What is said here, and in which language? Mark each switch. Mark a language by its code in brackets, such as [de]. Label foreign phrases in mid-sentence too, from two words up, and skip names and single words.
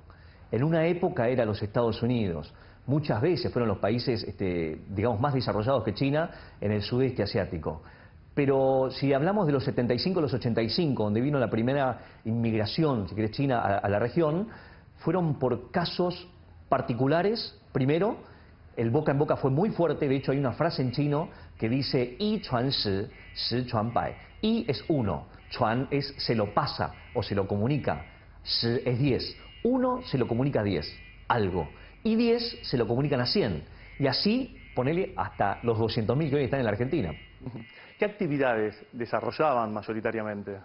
[es] En una época era los Estados Unidos, muchas veces fueron los países, digamos, más desarrollados que China en el sudeste asiático. Pero si hablamos de los 75 a los 85, donde vino la primera inmigración, si querés, china a la región, fueron por casos particulares. Primero, el boca en boca fue muy fuerte, de hecho hay una frase en chino que dice [zh] 一传十，十传百. [es] Yi es uno, chuan es se lo pasa o se lo comunica, shi es 10. Uno se lo comunica a 10, algo, y 10 se lo comunican a 100. Y así, ponele hasta los 200.000 que hoy están en la Argentina. ¿Qué actividades desarrollaban mayoritariamente?